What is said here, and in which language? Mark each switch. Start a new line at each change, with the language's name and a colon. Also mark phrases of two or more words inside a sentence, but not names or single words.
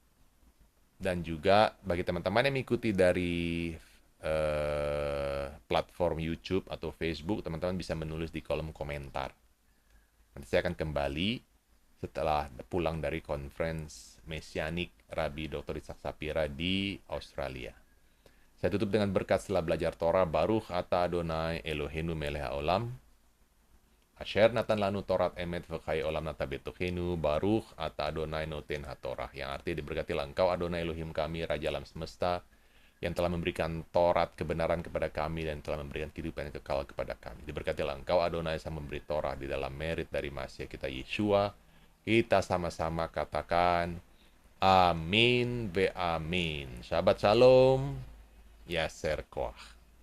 Indonesian: Dan juga bagi teman-teman yang mengikuti dari platform YouTube atau Facebook, teman-teman bisa menulis di kolom komentar. Nanti saya akan kembali setelah pulang dari conference Mesianik Rabbi Dr. Ishak Sapira di Australia. Saya tutup dengan berkat setelah belajar Torah.
Hebrew: ברוך אתה אדוני אלוהינו מלך העולם. אשר נתן לנו תורת אמת וחיי עולם נטע בתוכנו. ברוך אתה אדוני נותן התורה.
Indonesian: Yang artinya diberkatilah engkau Adonai Elohim kami, Raja alam semesta, yang telah memberikan Torat kebenaran kepada kami dan telah memberikan kehidupan yang kekal kepada kami. Diberkatilah engkau Adonai sang memberi Torah di dalam merit dari Masiah kita Yeshua. Kita sama-sama katakan
Hebrew: אמן ואמן. שבת שלום. ישר כוח.